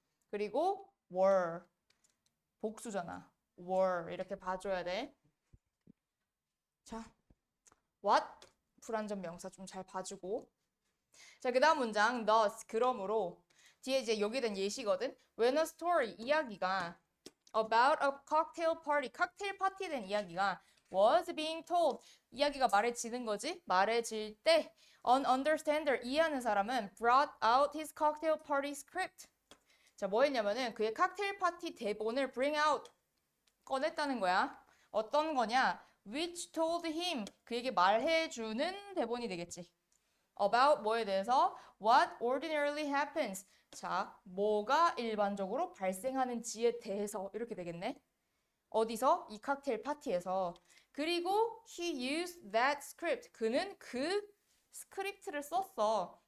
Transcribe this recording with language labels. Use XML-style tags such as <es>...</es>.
<ko>그리고 were 복수잖아. were 이렇게 봐줘야 돼. 자, what 불완전 명사 좀 잘 봐주고. 자, 그 다음 문장 thus 그러므로 뒤에 이제 여기 된 예시거든.</ko> <en>When a story</en> <ko>이야기가</ko> <en>about a cocktail party</en> <ko>칵테일 파티에 대한 이야기가</ko> <en>was being told</en> <ko>이야기가 말해지는 거지. 말해질 때</ko> <en>an understander</en> <ko>이해하는 사람은</ko> <en>brought out his cocktail party script.</en> <ko>자, 뭐 했냐면은 그의 칵테일 파티 대본을</ko> <en>bring out</en> <ko>꺼냈다는 거야. 어떤 거냐?</ko> <en>which told him</en> <ko>그에게 말해주는 대본이 되겠지.</ko> <en>about</en> <ko>뭐에 대해서</ko> <en>what ordinarily happens.</en> <ko>자, 뭐가 일반적으로 발생하는지에 대해서 이렇게 되겠네. 어디서? 이 칵테일 파티에서.</ko> <en>그리고 he used that script.</en> <ko>그는 그 스크립트를 썼어.</ko>